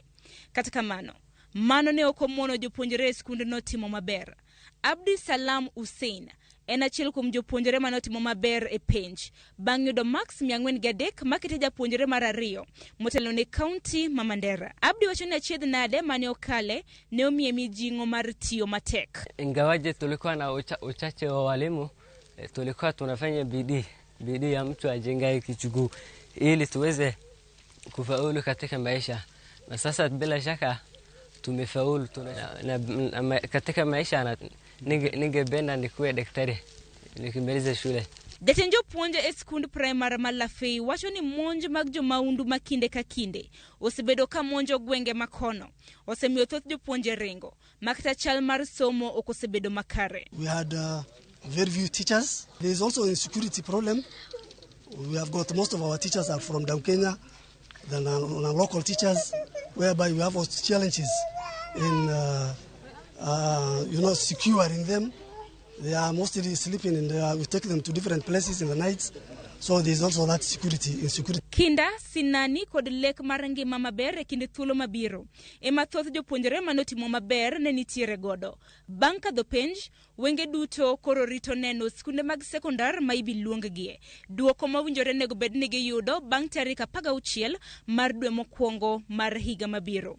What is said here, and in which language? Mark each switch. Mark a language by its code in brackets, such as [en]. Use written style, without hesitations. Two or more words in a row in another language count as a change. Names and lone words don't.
[luo] Kata kamano, mano ne ok omono jopuonjre e skund no timo maber. Abdi Salam Hussein en achiel kuom jopuonjre mane otimo maber e penj bang' yudo max 403 makete japuonjre mar 2 motelo ne kaunti ma Mandera. Abdi wacho ni achiedh nade mane okale ne omiye mijing'o mar tiyo matek. [sw] Ingawaje tulikuwa na uchache wa walimu, tulikuwa tunafanya bidii ya mtu ajengaye kichuguu ili tuweze kufaulu katika maisha. Na sasa bila shaka tumefaulu katika maisha ningependa nikuwe daktari nikimaliza shule. [luo] Jatend jopuonje e skund primary Malafei wacho ni monj mag jomaundu makinde ka kinde osebedo ka monjo gwenge makono osemiyo thoth jopuonje ringo makata chal mar somo okosebedo makare. [en] We had very few teachers. There is also a insecurity problem. We have got most of our teachers are from down Kenya, than our local teachers, whereby we have also challenges in securing them. They are mostly sleeping and we take them to different places in the nights. So there's also that insecurity. [luo] Kinda sinani kod lek mar ngima maber e kinde thuolo mabiro. Ema thoth jopuonjre manotimo maber ne nitiere godo. Bang' kadho penj, wenge duto koro rito neno skunde mag sekondar ma ibiluonggie. Duoko mawinjore nego bed ni giyudo bang' tarik 16 mar dwe mokwongo mar higa mabiro.